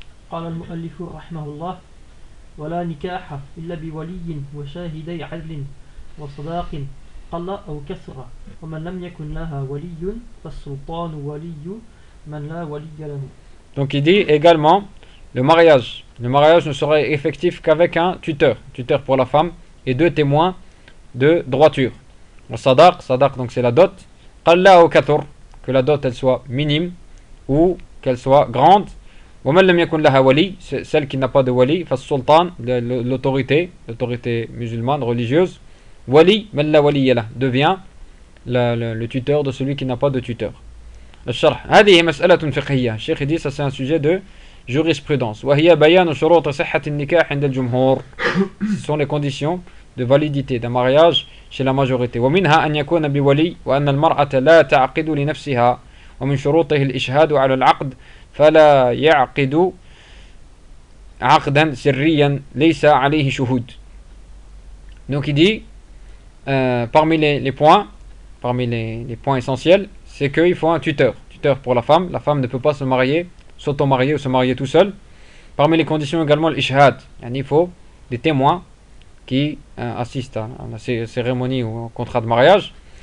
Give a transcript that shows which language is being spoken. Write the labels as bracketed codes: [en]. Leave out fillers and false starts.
[ar] قال المؤلف رحمه الله ولا نكاح إلا بولي وشاهدي عدل وصداق قل أو كثر ومن لم يكن لها ولي فالسلطان ولي من لا ولي له. [fr] Donc il dit également le mariage ne serait effectif qu'avec un tuteur pour la femme et deux témoins de droiture. Sadaq, donc c'est la dot. Qalla ou kathur, que la dot elle soit minime ou qu'elle soit grande. [ar] Wa man lam yakun laha wali, [fr] celle qui n'a pas de wali, [ar] fa sultan, [fr] l'autorité musulmane religieuse. [ar] Wali man la wali yala, [fr] devient le tuteur de celui qui n'a pas de tuteur. [ar] Al-sharh, hadhihi mas'alatun fiqhiyyah. [fr] Cheikh dit ça c'est un sujet de jurisprudence. [ar] وهي بيان شروط صحة النكاح عند الجمهور. [fr] Ce sont les conditions de validité d'un mariage chez la majorité. [ar] ومنها أن يكون بولي وأن المرأة لا تعقد لنفسها ومن شروطه الإشهاد على العقد فلا يعقد عقدا سريا ليس عليه شهود. [fr] Donc il dit parmi les points essentiels, c'est qu'il faut un tuteur pour la femme. La femme ne peut pas se marier, s'auto-marier ou se marier tout seul. Parmi les conditions également, l'ishhad. Il faut des témoins qui assistent à la cérémonie ou au contrat de mariage.